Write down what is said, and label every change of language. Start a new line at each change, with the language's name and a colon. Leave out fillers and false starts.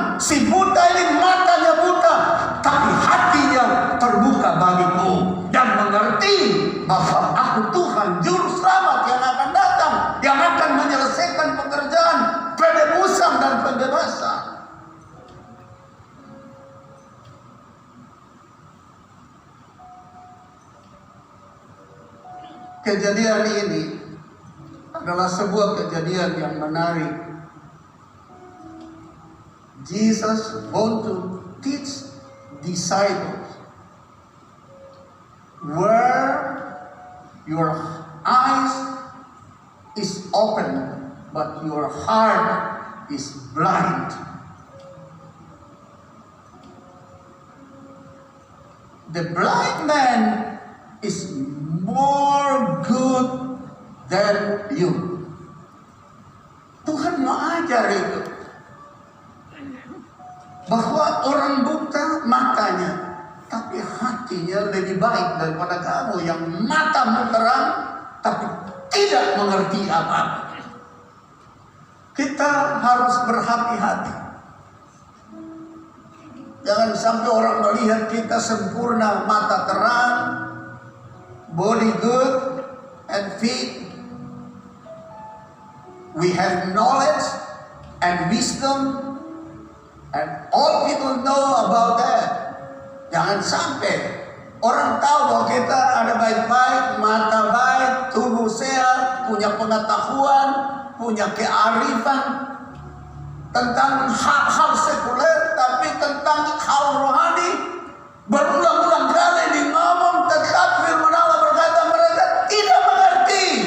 Indonesian: Si buta ini matanya buta, tapi hatinya terbuka bagiku dan mengerti bahwa aku Tuhan Juru Selamat yang akan datang, yang akan menyelesaikan pekerjaan penebusan dan pembebasan. Kejadian ini adalah sebuah kejadian yang menarik.
English: Jesus want to teach disciples where your eyes is open but your heart is blind. The blind man is more good than you.
Indonesian: Tuhan mau ajar itu, bahwa orang buta matanya, tapi hatinya lebih baik daripada kamu yang matamu terang tapi tidak mengerti apa-apa. Kita harus berhati-hati. Jangan sampai orang melihat kita sempurna, mata terang,
English: body good and fit. We have knowledge and wisdom, and all people know about that.
Indonesian: Jangan sampai orang tahu bahwa kita ada baik-baik, mata baik, tubuh sehat, punya pengetahuan, punya kearifan tentang hal-hal sekuler, tapi tentang hal rohani berulang-ulang kali di ngomong, tetap firman Allah berkata mereka tidak mengerti.